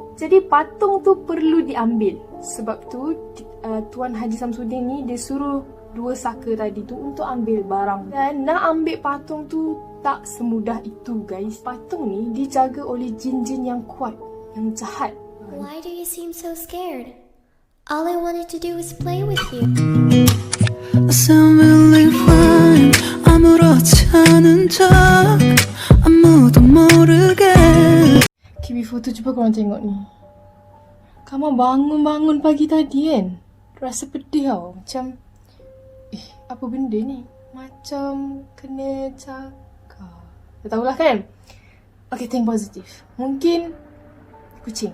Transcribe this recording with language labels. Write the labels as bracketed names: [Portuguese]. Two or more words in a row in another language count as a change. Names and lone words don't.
[Malay] Jadi patung tu perlu diambil. Sebab tu Tuan Haji Samsudin ni dia suruh 2 saka tadi tu untuk ambil barang. Dan nak ambil patung tu tak semudah itu, guys. Patung ni dijaga oleh jin-jin yang kuat, yang jahat. [English] Why do you seem so scared? All I wanted to do was play with you. I sound really fine. [Korean] 아무렇지 않은 척 아무도 모르게. [Malay] Okay, before tu cuba korang tengok ni. Kama bangun-bangun pagi tadi kan, rasa pedih tau. Macam, apa benda ni? Macam kena cakap. Tak tahulah kan? [English] Okay, think positif. [Malay] Mungkin kucing.